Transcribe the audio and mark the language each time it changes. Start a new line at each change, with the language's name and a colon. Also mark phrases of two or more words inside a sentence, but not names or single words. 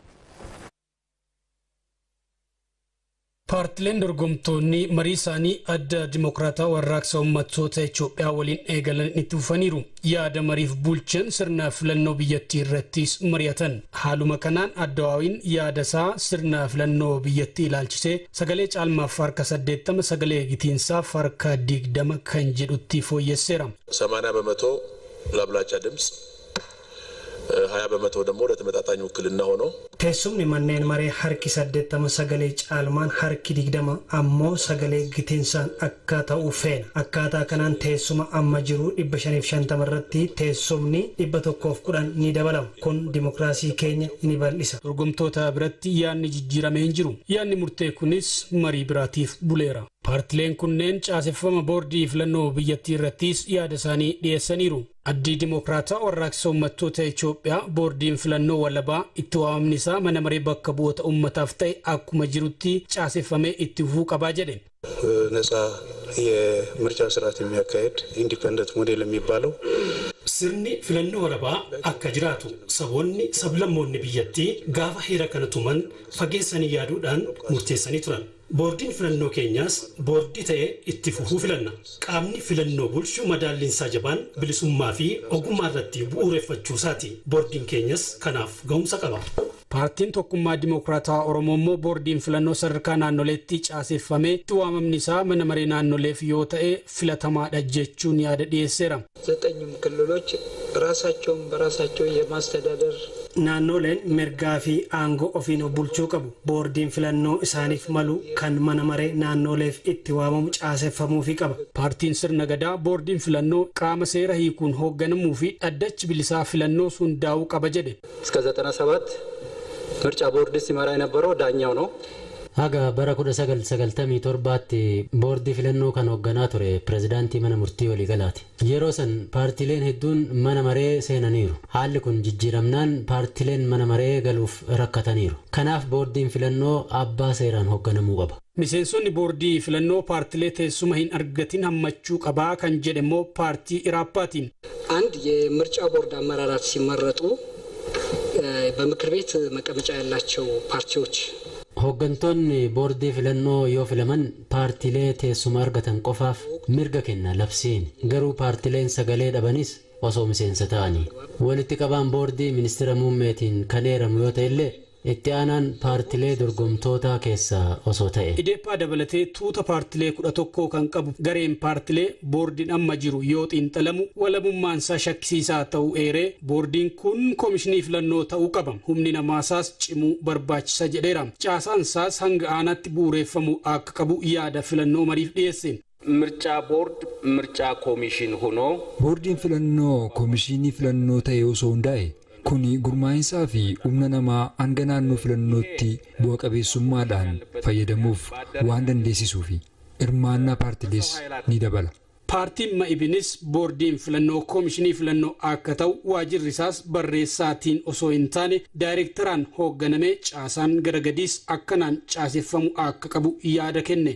Oromo: Paartileen dorgomtoonni marii isaanii adda dimokiraatawaa warraaqsa uummattoota Itoophiyaa waliin eegalan itti fufaniiru. Yaada mariif bulchan sirna filannoo biyyattii irrattis mari'atan. Haaluma kanaan addawaawiin yaada isaa sirna filannoo biyyattii ilaalchisee sagalee caalmaaf harka 80 sagalee gitiinsaaf harka 20 kan jedhutti fooyyesseera.
Amharic: 80 በመቶ ለአብላጫ ድምጽ 20 በመቶ ደግሞ ለተመጣጣኝ ውክልና ሆኖ
Oromo: teessumni manneen maree harki 80 sagalee caalmaan harki 20 ammoo sagalee gitiinsaan akka ta'u feena. Akkaataa kanaan teessuma amma jiru 550 irratti teessumni 110 ni dabalama. Kun dimokiraasii keenya ni bal'isa. Dorgomtoota biratti yaadni jijjiiramee hin jiru. Yaadni murtee kunis marii biraatiif buleera. Paartileen kunneen caaseffama boordii filannoo biyyattii irrattis yaada isaanii dhiyeessaniiru. Addi dimokiraatawaa warraaqsa uummattoota Itoophiyaa boordiin filannoo walabaa itti waamamni isaa mana maree bakka bu'oota uummataaf ta'e akkuma jirutti caaseffamee itti fufuu qabaa jedhe.
Amharic: ነፃ የምርጫ ስርዓት የሚያካሄድ ኢንዲፔንደንት ሞዴል የሚባለው
Oromo: sirni filannoo walabaa akka jiraatu saboonni sablammoonni biyyattii gaafa heera kana tuman fageessanii yaaduudhaan murteessanii turan. Boordiin filannoo keenyaas boordii ta'ee itti fufuu filanna. Qaamni filannoo bulchu madaalliinsaa jabaan bilisummaa fi ogummaa irratti bu'uureffachuu isaati. Boordiin keenyas kanaaf ga'umsa qaba. Paartiin tokkummaa dimokiraatawaa Oromoo immoo boordiin filannoo sadarkaa naannoleetti caaseffamee itti waamamni isaa mana maree naannoleef yoo ta'e filatamaadha jechuun yaada dhiyeesseera.
Amharic: ዘጠኝም ክልሎች ራሳቸውን በራሳቸው የማስተዳደር
Oromo: naannoleen mirgaa fi aangoo ofiin bulchuu qabu. Boordiin filannoo isaaniif malu kan mana maree naannoleef itti waamamu caaseffamuu fi qaba. Paartiin sirna gadaa boordiin filannoo qaama seera hiikuun hoogganamuu fi dhaddachi bilisaa filannoo hundaa'uu qaba jedhe.
Amharic: እስከ 97 ምርጫ ቦርድ ሲመራ የነበረው ዳኛው ነው።
Oromo: Haga bara 1997tti boordii filannoo kan hoogganaa ture pirezidaantii mana murtii waliigalaati. Yeroo san paartileen hedduun mana maree seenaniiru. Haalli kun jijjiiramnaan paartileen mana maree galuuf rakkataniiru. Kanaaf boordiin filannoo abbaa seeraan hoogganamuu qaba. Miseensonni boordii filannoo paartilee teessuma hin argatin hammachuu qabaa kan jedhe immoo paartii Iraappaatiin.
Amharic: አንድ የምርጫ ቦርድ አመራራት ሲመረጡ በምክር ቤት መቀመጫ ያላቸው ፓርቲዎች
Oromo: hooggantoonni boordii filannoo yoo filaman paartilee teessuma argatan qofaaf mirga kenna labsiin. Garuu paartileen sagalee dhabanis osoo miseensa ta'anii walitti qabaan boordii ministeera muummeetiin kan eeramu yoo ta'e illee itti aanaan paartilee dorgomtootaa keessaa osoo ta'e. Ideeppaa dabalatee tuuta paartilee 11 kan qabu gareen paartilee boordiin amma jiru yoo xiinxalamu walabummaansaa shakkisiisaa ta'uu eeree boordiin kun koomishinii filannoo ta'uu qaba. Humni namaasaas cimuu barbaachisa jedheera. Caasaansaas hanga aanaatti bu'uureffamuu akka qabu yaada filannoo mariif dhiyeesse.
Amharic: ምርጫ ቦርድ ምርጫ ኮሚሽን ሆኖ
Oromo: ቦርዲን filannoo koomishinii filannoo ta'ee osoo hundaa'e kuni gurmaa'insaa fi humna namaa hanga naannoo filannootti bu'a qabeessummaadhaan fayyadamuuf waan dandeessisuu fi hirmaannaa paartilees ni dabala. Paartiin Ma'ibinis boordiin filannoo koomishinii filannoo akka ta'u waajirrisaas barreessaatiin osoo hin taane daayirektaraan hoogganamee caasaan garagadiis akkanaan caaseffamu akka qabu yaada kenne.